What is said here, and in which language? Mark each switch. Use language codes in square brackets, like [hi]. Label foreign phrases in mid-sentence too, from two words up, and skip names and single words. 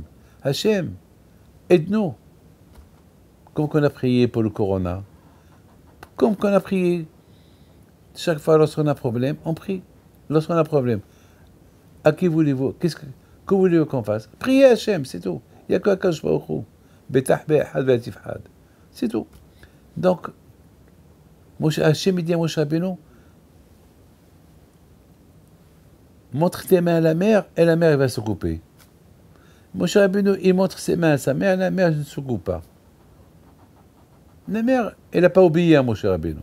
[fr] Hachem, aide-nous. Comme qu'on a prié pour le corona. Comme qu'on a prié. Chaque fois, lorsqu'on a un problème, on prie. Lorsqu'on a un problème, à qui voulez-vous? Que voulez-vous qu'on fasse? Priez Hachem, c'est tout. Il n'y a qu' [he] הקדוש ברוך הוא. בטח באחד ואל תפחד. [fr] C'est tout. Donc, Hachem dit à Moshe Rabbeinu, montre tes mains à la mer, et la mer elle va se couper. Moshe Rabbeinu, il montre ses mains à sa mère, la mer ne se coupe pas. La mer, elle n'a pas obéi à Moshe Rabbeinu.